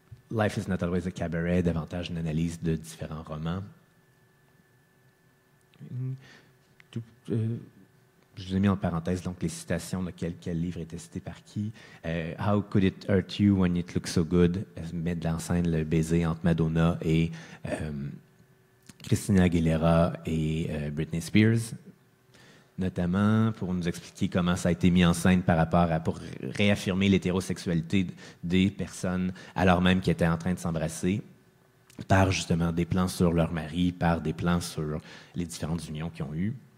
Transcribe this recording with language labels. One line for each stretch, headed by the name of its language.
English: Life is not always a cabaret,
French: davantage une analyse de différents romans. Je vous ai mis en parenthèse donc les citations de quel livre était cité par qui.
English: How could it hurt you when it looks so good?
French: Mettre en scène le baiser entre Madonna et Christina Aguilera et Britney Spears, notamment pour nous expliquer comment ça a été mis en scène pour réaffirmer l'hétérosexualité des personnes alors même qu'ils étaient en train de s'embrasser, par justement des plans sur leur mari, par des plans sur les différentes unions qu'ils ont eues.